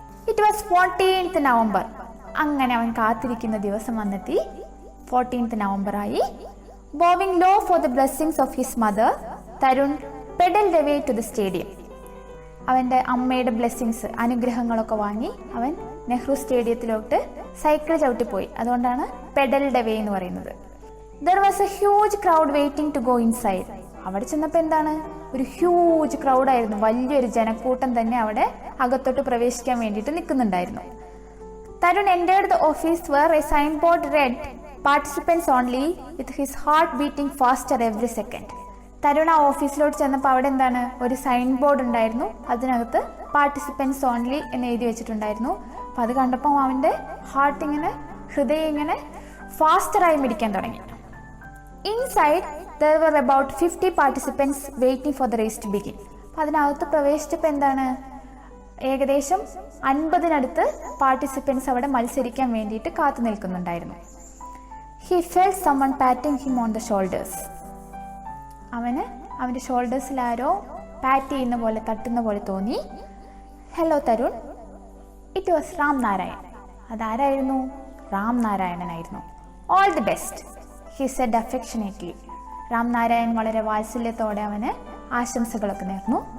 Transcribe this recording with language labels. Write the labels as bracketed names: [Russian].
[English] It was 14th November. [Malayalam] അങ്ങനെ അവൻ കാത്തിരിക്കുന്ന ദിവസം വന്നെത്തി. 14th November ആയി. [English] Bowing low for the blessings of his mother, Tarun pedaled away to the stadium. [Malayalam] അവൻ്റെ അമ്മയുടെ ബ്ലെസ്സിങ്സ്, അനുഗ്രഹങ്ങളൊക്കെ വാങ്ങി അവൻ നെഹ്റു സ്റ്റേഡിയത്തിലോട്ട് സൈക്കിൾ ചവിട്ടിപ്പോയി. അതുകൊണ്ടാണ് പെഡൽഡ് അവേ എന്ന് പറയുന്നത്. [English] There was a huge crowd waiting to go inside. [Malayalam] അവിടെ ചെന്നപ്പോൾ എന്താണ്, ഒരു ഹ്യൂജ് ക്രൗഡായിരുന്നു, വലിയൊരു ജനക്കൂട്ടം തന്നെ അവിടെ അകത്തോട്ട് പ്രവേശിക്കാൻ വേണ്ടിയിട്ട് നിൽക്കുന്നുണ്ടായിരുന്നു. [English] Tarun entered the office where a signboard read participants only with his heart beating faster every second. [Malayalam] Tarun ആ ഓഫീസിലോട്ട് ചെന്നപ്പോൾ അവിടെ എന്താണ്, ഒരു സൈൻ ബോർഡ് ഉണ്ടായിരുന്നു, അതിനകത്ത് പാർട്ടിസിപ്പൻസ് ഓൺലി എന്ന് എഴുതി വെച്ചിട്ടുണ്ടായിരുന്നു. അപ്പം അത് കണ്ടപ്പോൾ അവൻ്റെ ഹാർട്ട് ഇങ്ങനെ, ഹൃദയം ഇങ്ങനെ ഫാസ്റ്ററായി മിടിക്കാൻ തുടങ്ങി. [English] Inside there were about 50 participants waiting for the race to begin. [Malayalam] അപ്പം അതിനകത്ത് പ്രവേശിച്ചപ്പോൾ എന്താണ്, ഏകദേശം 50-നടുത്ത് പാർട്ടിസിപ്പൻസ് അവിടെ മത്സരിക്കാൻ വേണ്ടിയിട്ട് കാത്തു നിൽക്കുന്നുണ്ടായിരുന്നു. [English] He felt someone patting him on the shoulders. [Malayalam] അവന് അവൻ്റെ ഷോൾഡേഴ്സിൽ ആരോ പാറ്റ് ചെയ്യുന്ന പോലെ, തട്ടുന്ന പോലെ തോന്നി. [English] Hello Tarun. It was Ram Narayan. [Malayalam] അതാരായിരുന്നു? Ram നാരായണനായിരുന്നു. [English] All the best, he said affectionately. [Malayalam] Ram Narayan വളരെ വാത്സല്യത്തോടെ അവന് ആശംസകളൊക്കെ നേർന്നു.